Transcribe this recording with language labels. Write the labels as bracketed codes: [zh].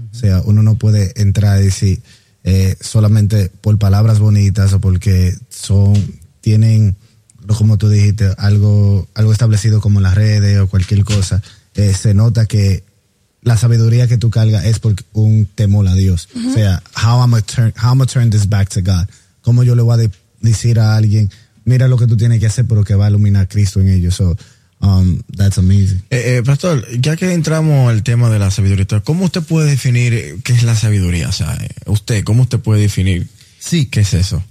[es] O sea, uno no puede entrar y decir solamente por palabras bonitas o porque tienen, como tú dijiste, algo establecido como las redes o cualquier cosa. Se nota que la sabiduría que tú cargas es por un temor a Dios. [en] O sea, how I'm gonna turn this back to God. [es] ¿Cómo yo le voy a decir a alguien, mira lo que tú tienes que hacer, pero que va a iluminar a Cristo en ellos? [en] So, that's amazing. [es] Pastor, ya que entramos al tema de la sabiduría, ¿cómo usted puede definir qué es la sabiduría? O sea, usted, ¿cómo usted puede definir qué es eso?